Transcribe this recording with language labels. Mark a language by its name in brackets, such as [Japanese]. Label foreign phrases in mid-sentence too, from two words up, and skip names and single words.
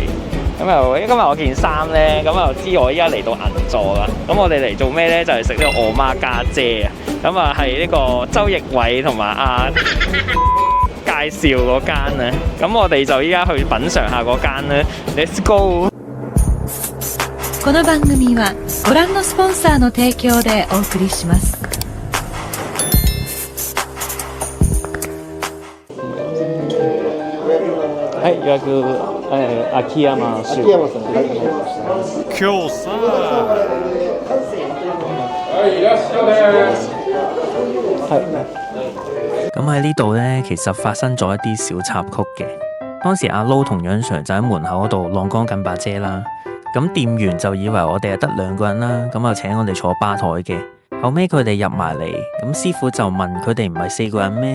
[Cantonese] 咁又今日我件衫咧，咁又知我依家嚟到銀座啦。咁我哋嚟做咩咧？就係食呢個我媽家姐啊！咁啊係呢個周奕偉同埋介紹嗰間啊。咁我哋就依家去品嚐下嗰間咧。 [English] Let's go！ [Japanese] この番組はご覧のスポンサーの提供でお送りします。はい、予約、秋山市。秋山さん、はい。今日さ。はい、いらっしゃい。 [Cantonese] 咁喺呢度呢，其實發生咗一啲小插曲嘅。當時阿 Lo 同楊 Sir 就喺門口嗰度晾乾緊把遮啦。咁店員就以為我哋係得2個人啦，咁就請我哋坐吧台嘅。後尾佢哋入埋嚟，咁師傅就問佢哋唔係4個人咩？